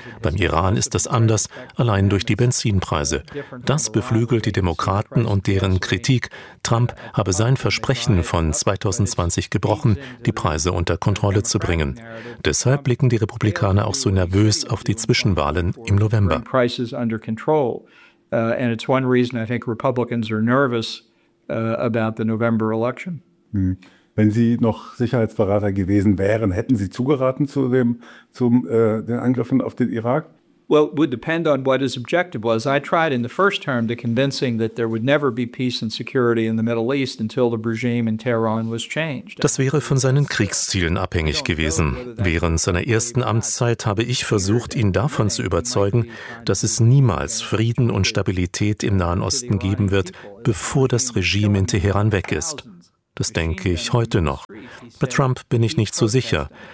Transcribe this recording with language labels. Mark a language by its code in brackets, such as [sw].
[de] Beim Iran ist das anders, allein durch die Benzinpreise. Das beflügelt die Demokraten und deren Kritik. Trump habe sein Versprechen von 2020 gebrochen, die Preise unter Kontrolle zu bringen. Deshalb blicken die Republikaner auch so nervös auf die Zwischenwahlen im November. [en] And it's one reason I think Republicans are nervous about the November election. [de] Wenn Sie noch Sicherheitsberater gewesen wären, hätten Sie zugeraten zu den Angriffen auf den Irak? [en] Well, it would depend on what his objective was. I tried in the first term to convincing that there would never be peace and security in the Middle East until the regime in Tehran was changed. [de] Das wäre von seinen Kriegszielen abhängig gewesen. Während seiner ersten Amtszeit habe ich versucht, ihn davon zu überzeugen, dass es niemals Frieden und Stabilität im Nahen Osten geben wird, bevor das Regime in Teheran weg ist. Das denke ich heute noch. Bei Trump bin ich nicht so sicher.